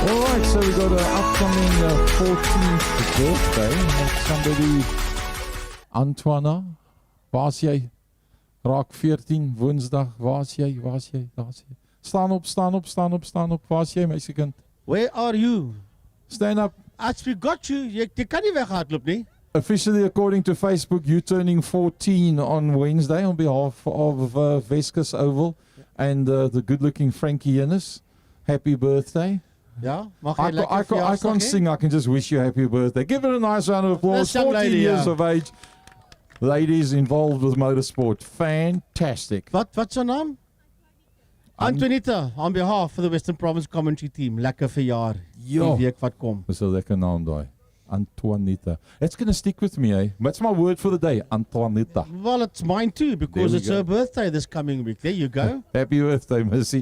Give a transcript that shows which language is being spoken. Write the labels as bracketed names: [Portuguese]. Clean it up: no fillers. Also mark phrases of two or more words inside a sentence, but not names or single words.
[English] Alright, so we got an upcoming 14th birthday. That's somebody, Antoine, [Afrikaans] waar's jy? Raak 14, woensdag, waar's jy? Staan op, waar's jy, meisiekind? [English] Where are you? Stand up. As we got you, [Afrikaans] jy kan nie weghardloop nie. [English] Officially, according to Facebook, you turning 14 on Wednesday on behalf of Weskus Oval and the good-looking Frankie Yennis. Happy birthday. [Afrikaans] Ja, mag jy lekker [English] I [Afrikaans] verjaarsdag [English] can't [Afrikaans] hê? [English] sing, I can just wish you a happy birthday. Give it a nice round of applause. This young 14 lady, years yeah. of age. Ladies involved with motorsport. Fantastic. [Afrikaans] Wat's haar naam? [English] Antoinette, on behalf of the Western Province commentary team. [Afrikaans] Lekker verjaar. Ja. Die week wat kom. Dis 'n lekker naam daai. Antoinette. [English] It's going to stick with me, eh? What's my word for the day? Antoinette. Well, it's mine too, because we it's go. her birthday this coming week. There you go. Happy birthday, Missy.